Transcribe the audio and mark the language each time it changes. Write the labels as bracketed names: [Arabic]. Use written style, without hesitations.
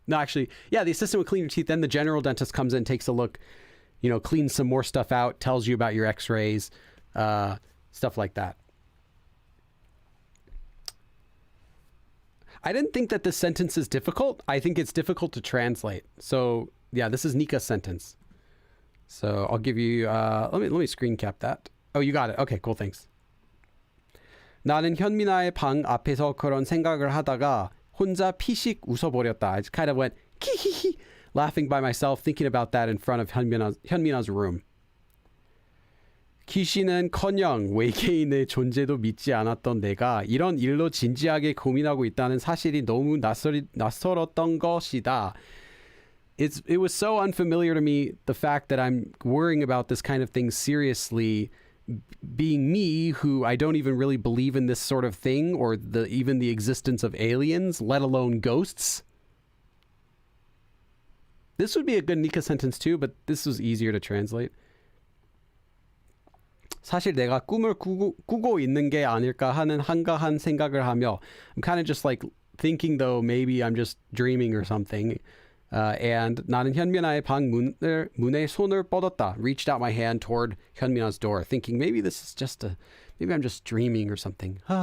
[English] No, actually, yeah, the assistant would clean your teeth. Then the general dentist comes in, takes a look, cleans some more stuff out, tells you about your x-rays, stuff like that. I didn't think that this sentence is difficult. I think it's difficult to translate. So yeah, this is Nika's sentence. So I'll give you, let me screen cap that. Oh, you got it. Okay, cool. Thanks. [Korean] 나는 현민아의 방 앞에서 그런 생각을 하다가 혼자 피식 웃어버렸다. [English] I just kind of went 키히히, laughing by myself, thinking about that in front of 현민아's room. [Korean] 귀신은커녕 외계인의 존재도 믿지 않았던 내가 이런 일로 진지하게 고민하고 있다는 사실이 너무 낯설었던 것이다. [English] It was so unfamiliar to me, the fact that I'm worrying about this kind of thing seriously, being me, who I don't even really believe in this sort of thing or even the existence of aliens, let alone ghosts. This would be a good Nika sentence too, but this was easier to translate. [Korean] 사실 내가 꿈을 꾸고 있는 게 아닐까 하는 한가한 생각을 하며, [English] I'm kind of just like thinking though maybe I'm just dreaming or something. And [Korean] 나는 현민아의 방 문에 손을 뻗었다. [English] Reached out my hand toward 현민아's door, thinking maybe this is just maybe I'm just dreaming or something.